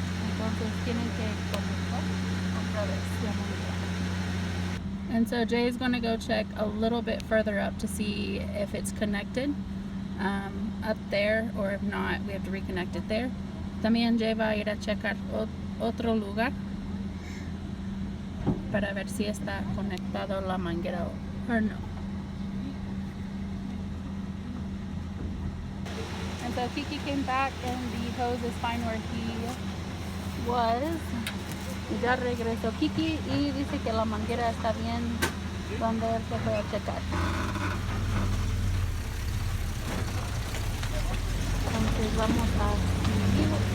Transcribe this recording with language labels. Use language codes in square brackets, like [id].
[es] Entonces tienen que conectar otra vez la manguera. [en] And so Jay is going to go check a little bit further up to see if it's connected up there, or if not, we have to reconnect it there. [es] También Jay va a ir a checar otro lugar para ver si está conectado la manguera o no. [en] And so Kiki came back and the hose is fine where he was. [es] Ya regresó Kiki y dice que la manguera está bien donde él se fue a checar. Entonces vamos a seguir.